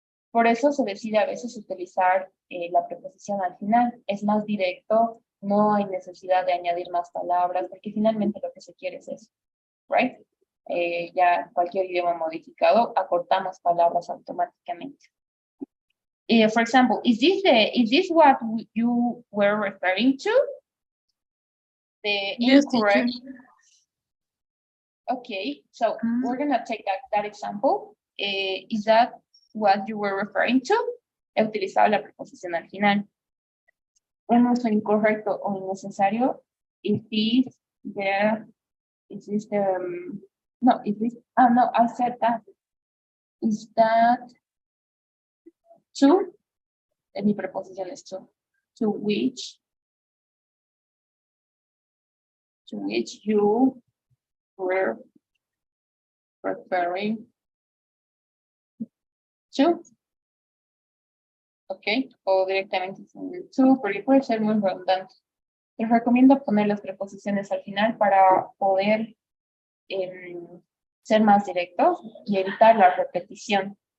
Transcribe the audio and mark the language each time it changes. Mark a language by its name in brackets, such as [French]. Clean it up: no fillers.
[Spanish] Por eso se decide a veces utilizar la preposición al final. Es más directo, no hay necesidad de añadir más palabras, porque finalmente lo que se quiere es eso, right? Ya cualquier idioma modificado, acortamos palabras automáticamente. [English] For example, is this what you were referring to? The Yes, incorrect. teacher. Okay, so we're gonna take that example. Is that what you were referring to? [Spanish] He utilizado la preposición al final. Un uso incorrecto o innecesario. [English] Is this the, is this the, no, is this, no, I said that. Is that to? [Spanish] Mi preposición es [English] to which you were referring to. [Spanish] Ok, o directamente to, porque puede ser muy redundante. Les recomiendo poner las preposiciones al final para poder ser más directos y evitar la repetición.